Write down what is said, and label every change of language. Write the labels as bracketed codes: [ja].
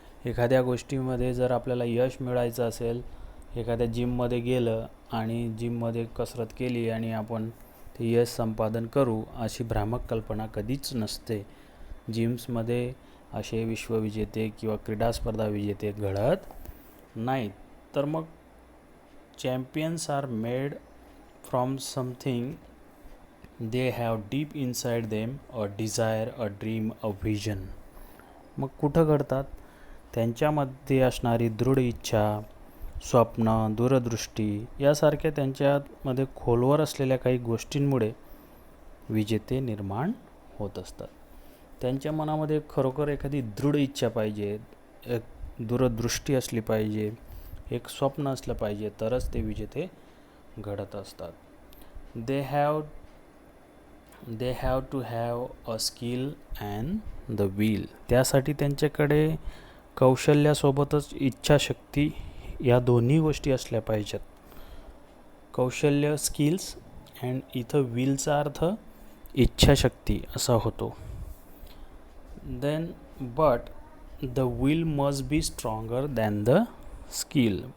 [mr] एखाद्या गोष्टीमध्ये जर आपल्याला यश मिळायचं असेल, एखाद्या जिममध्ये गेलं आणि जिममध्ये कसरत केली आणि आपण ते यश संपादन करू अशी भ्रामक कल्पना कधीच नसते. जिम्समध्ये असे विश्वविजेते किंवा क्रीडा स्पर्धा विजेते घडत नाहीत. तर मग [en] Champions are made from something they have deep inside them a desire, a dream, a vision. [mr] मग कुठं घडतात? त्यांच्यामध्ये असणारी दृढ इच्छा, स्वप्न, दूरदृष्टी यासारख्या त्यांच्यामध्ये खोलवर असलेल्या काही गोष्टींमुळे विजेते निर्माण होत असतात. त्यांच्या मनामध्ये खरोखर एखादी दृढ इच्छा पाहिजे, एक दूरदृष्टी असली पाहिजे, एक स्वप्न असलं पाहिजे, तरच ते विजेते घडत असतात. [en] They have to have a skill and the will. [mr] त्यासाठी त्यांच्याकडे कौशल्यासोबतच इच्छाशक्ती या दोन्ही गोष्टी असल्या पाहिजेत. कौशल्य स्किल्स अँड इथं विलचा अर्थ इच्छाशक्ती असा होतो. [en] Then but the will must be stronger than the skill.